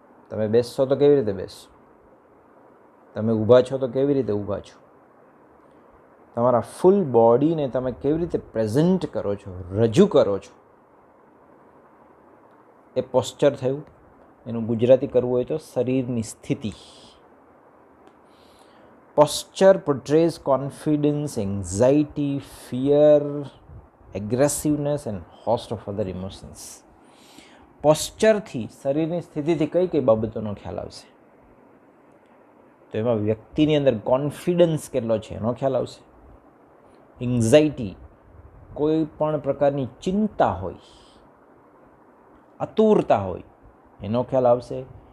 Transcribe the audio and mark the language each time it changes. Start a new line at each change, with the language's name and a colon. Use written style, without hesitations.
Gujarati: તમે બેસશો તો કેવી રીતે બેસશો, તમે ઊભા છો તો કેવી રીતે ઊભા છો, તમારા ફૂલ બોડીને તમે કેવી રીતે પ્રેઝન્ટ કરો છો, રજૂ કરો છો, એ પોસ્ચર થયું. એનું ગુજરાતી કરવું હોય તો શરીરની સ્થિતિ.
English: Posture portrays confidence, anxiety, fear, aggressiveness and host of other emotions.
Gujarati: પોસ્ચરથી, શરીરની સ્થિતિથી કઈ કઈ બાબતોનો ખ્યાલ આવશે? તો એમાં વ્યક્તિની અંદર કોન્ફિડન્સ કેટલો છે એનો ખ્યાલ આવશે. એન્ઝાઇટી, કોઈ પણ પ્રકારની ચિંતા હોય, આતુરતા હોય એનો ખ્યાલ આવશે.